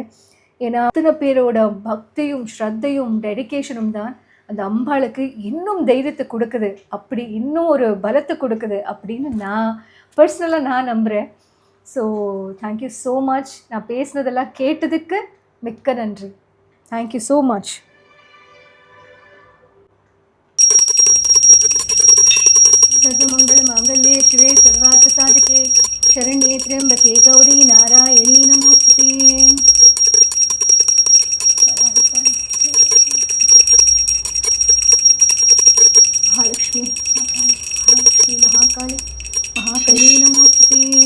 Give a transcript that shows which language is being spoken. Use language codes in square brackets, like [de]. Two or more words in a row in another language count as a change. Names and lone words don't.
[ta] ஏன்னா அத்தனை பேரோட பக்தியும் ஸ்ரத்தையும் டெடிக்கேஷனும் தான் அந்த அம்பாளுக்கு இன்னும் தைரியத்தை கொடுக்குது, அப்படி இன்னும் ஒரு பலத்தை கொடுக்குது அப்படின்னு நான் பர்சனலாக நம்புகிறேன். [en] so thank you so much. [ta] நான் பேசுனதெல்லாம் கேட்டதுக்கு மிக்க நன்றி. [en] thank you so much. [sa] सर्वमंगल मांगल्ये शिवे सर्वार्थ साधके शरण्ये त्र्यंबके गौरी नारायणी नमोस्तुते. महालक्ष्मी महालक्ष्मी महाकाली महाकाली नमोस्तुते.